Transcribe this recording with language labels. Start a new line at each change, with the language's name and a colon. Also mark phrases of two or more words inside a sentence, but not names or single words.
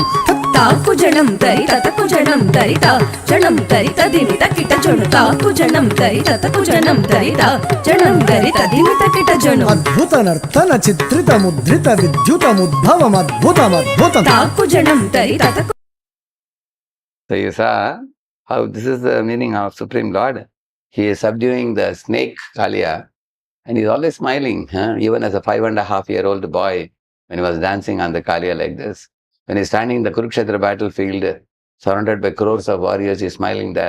Sanskrit: ತಾಕುಜಣಂ ತರಿತ ತಕುಜಣಂ ತರಿತ ಜಣಂ ತರಿತ ದಿಮಿತ ಕಿಟ ಜಣು ತಾಕುಜಣಂ ತರಿತ ತಕುಜಣಂ ತರಿತ ಜಣಂ ತರಿತ ದಿಮಿತ ಕಿಟ ಜಣು ಅದ್ಭುತ ನರ್ತನ ಚಿತ್ರಿತ ಮುದ್ರಿತ ವಿದ್ಯುತ ಮುದ್ಭವಂ ಅದ್ಭುತಂ ಅದ್ಭುತಂ ತಾಕುಜಣಂ ತರಿತ ತಕು.
English: So you saw how this is the meaning of Supreme Lord. He is subduing the snake Kaliya and he's always smiling, even as a 5.5-year-old boy when he was dancing on the Kaliya like this. When he's standing in the Kurukshetra battlefield, surrounded by crores of warriors, he's smiling there.